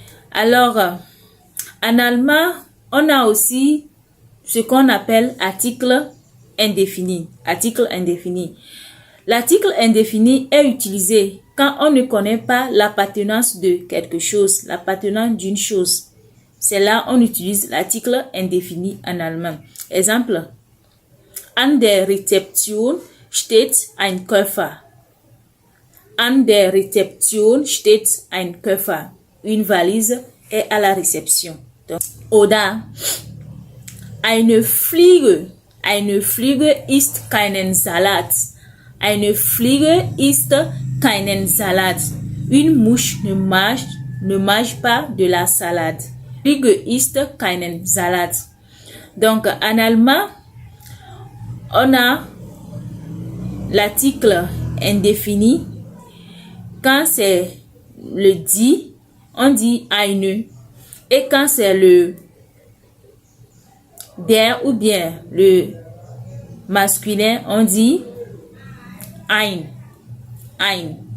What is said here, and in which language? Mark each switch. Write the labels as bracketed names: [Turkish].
[French] Alors, en allemand, on a aussi ce qu'on appelle article indéfini. Article indéfini. L'article indéfini est utilisé quand on ne connaît pas l'appartenance de quelque chose, l'appartenance d'une chose. C'est là on utilise l'article indéfini en allemand. Exemple, [German] an der Rezeption steht ein Koffer. An der Rezeption steht ein Koffer. [French] Une valise est à la réception. Donc, [German] oder eine Fliege ist keinen Salat. Eine Fliege ist keinen Salat. [French] Une mouche ne mange pas de la salade. [German] Fliege ist keinen Salat. [French] Donc, en allemand, on a l'article indéfini. Quand c'est le die, on dit eine. Et quand c'est le der ou bien le masculin, on dit ein. Ein.